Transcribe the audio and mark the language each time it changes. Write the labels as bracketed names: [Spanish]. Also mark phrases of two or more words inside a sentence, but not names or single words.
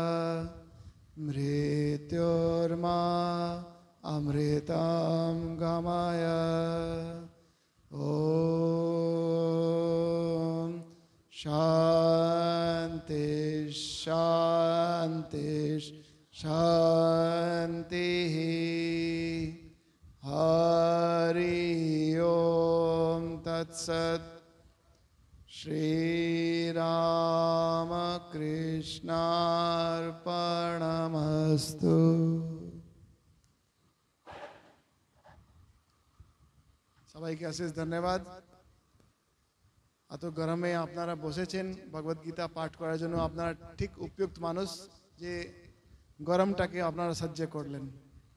[Sanskrit] मृत्योर्मा अमृतं गमय ॐ शान्ति शान्ति शान्तिः हरि ओम तत्सत्। श्री राम कृष्णार्पणमस्तु। [Bangla] সবাইকে অশেষ ধন্যবাদ। এত গরমে আপনারা বসেছেন ভগবত গীতা পাঠ করার জন্য, আপনারা ঠিক উপযুক্ত মানুষ যে গরমটাকে আপনারা সহ্য করলেন।